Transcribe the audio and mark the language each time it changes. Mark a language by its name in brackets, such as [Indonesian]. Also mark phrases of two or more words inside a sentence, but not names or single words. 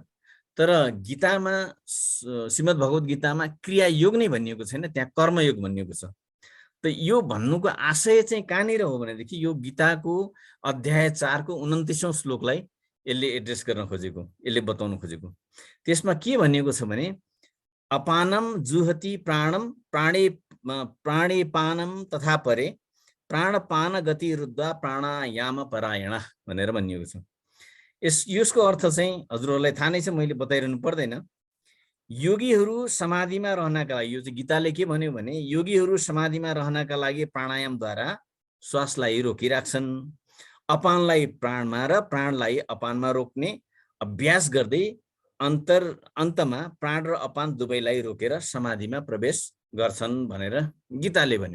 [Nepali] तर गीतामा, श्रीमद् भगवत गीतामा क्रियायोग नै भनिएको छैन, त्यहाँ कर्मयोग भनिएको छ। त यो भन्नुको आशय चाहिँ कहाँनिर हो भनेदेखि यो गीताको अध्याय 4 को 29औं श्लोकलाई यसले एड्रेस गर्न खोजेको, यसले बताउन खोजेको। त्यसमा के भनिएको छ भने [Sanskrit] अपानम जुहति प्राणम प्राणे पानम तथा परे प्राणपान गति रुद्धा प्राणायाम परायण [Nepali] भनेर भनिएको छ। यसको अर्थ चाहिँ हजुरहरूलाई थाहा नै छ, मैले बताइरहनु पर्दैन। योगीहरू समाधिमा रहनका लागि, यो चाहिँ गीताले के भन्यो भने योगीहरू समाधिमा रहनका लागि प्राणायामद्वारा श्वासलाई रोकिराख्छन्। अपानलाई प्राणमा र प्राणलाई अपानमा रोक्ने अभ्यास गर्दै अन्तमा प्राण र अपान दुवैलाई रोकेर समाधिमा प्रवेश गर्छन् भनेर गीताले भन्यो।